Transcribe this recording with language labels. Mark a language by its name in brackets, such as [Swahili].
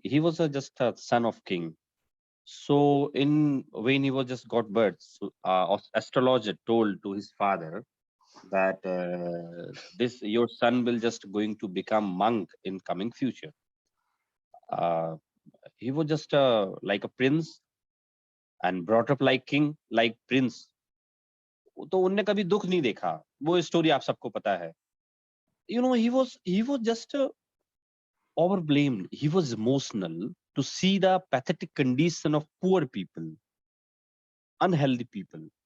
[English] He was just a son of king. So in when he was just got birth, so, astrologer told to his father that this your son will just going to become monk in coming future. Uh, he was just like a prince and brought up like king, like prince. [Hindi] तो उनने कभी दुख नहीं देखा, वो story आप सबको पता है। [English] You know, he was just overblamed. He was emotional to see the pathetic condition of poor people, unhealthy people.